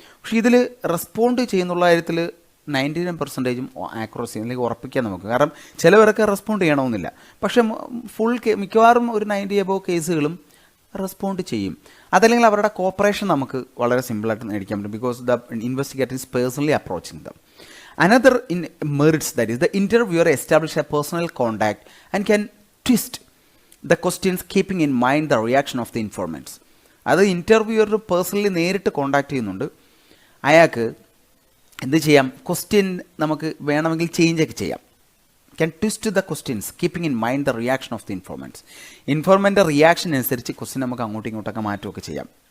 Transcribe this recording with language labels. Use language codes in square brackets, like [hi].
[ml] പക്ഷേ ഇതിൽ റെസ്പോണ്ട് ചെയ്യുന്നുള്ള കാര്യത്തിൽ 99% ആക്യുറസി അല്ലെങ്കിൽ ഉറപ്പിക്കാൻ നമുക്ക്. കാരണം ചിലവരൊക്കെ റെസ്പോണ്ട് ചെയ്യണമെന്നില്ല, പക്ഷേ മിക്കവാറും ഒരു 90 എബോവ് കേസുകളും റെസ്പോണ്ട് ചെയ്യും. അതല്ലെങ്കിൽ അവരുടെ കോപ്പറേഷൻ നമുക്ക് വളരെ സിമ്പിളായിട്ട് മേടിക്കാൻ പറ്റും, [en] Because the investigator is personally approaching them. Another merits, that is, the interviewer establishes a personal contact and can twist the questions keeping in mind the reaction of the informants. [ml] അത് interviewer personally നേരിട്ട് contact ചെയ്യുന്നുണ്ട്. അയാൾക്ക് എന്ത് ചെയ്യാം, question നമുക്ക് വേണമെങ്കിൽ ചേഞ്ചൊക്കെ ചെയ്യാം. [en] Can twist the questions keeping in mind the reaction of the informants. [ml] ഇൻഫോർമൻ്റെ reaction അനുസരിച്ച് ക്വസ്റ്റ്യൻ നമുക്ക് അങ്ങോട്ടും ഇങ്ങോട്ടൊക്കെ മാറ്റുമൊക്കെ ചെയ്യാം.